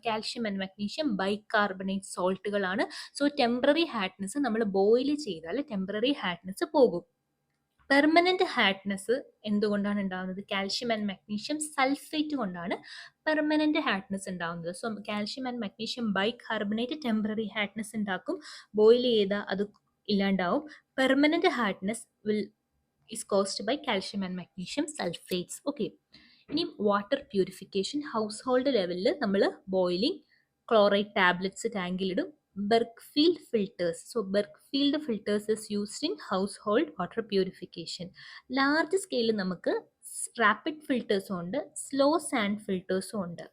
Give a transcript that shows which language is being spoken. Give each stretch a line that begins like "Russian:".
Malayalam: Calcium and magnesium bicarbonate സോൾട്ടുകളാണ്. So temporary hardness നമ്മൾ boil ചെയ്താൽ temporary hardness പോകും. Permanent hardness എന്തുകൊണ്ടാണ് ഉണ്ടാകുന്നത്? കാൽഷ്യം ആൻഡ് മഗ്നീഷ്യം സൾഫേറ്റ് കൊണ്ടാണ് പെർമനന്റ് ഹാർഡ്നെസ് ഉണ്ടാകുന്നത്. So calcium and magnesium bicarbonate temporary hardness ഉണ്ടാക്കും. Boil ചെയ്താൽ അത് ഇല്ലാണ്ടാവും.
English: Permanent hardness is caused by calcium and magnesium sulfates. Okay.
Malayalam: ഇനി വാട്ടർ പ്യൂരിഫിക്കേഷൻ ഹൗസ് ലെവലിൽ നമ്മൾ boiling chloride tablets ടാങ്കിലിടും.
English: Berkefeld filters. So Berkefeld filters is used in household water purification.
Malayalam: Large സ്കെയിലിൽ നമുക്ക് rapid ഫിൽറ്റേഴ്സും ഉണ്ട്, slow sand ഫിൽറ്റേഴ്സും ഉണ്ട്.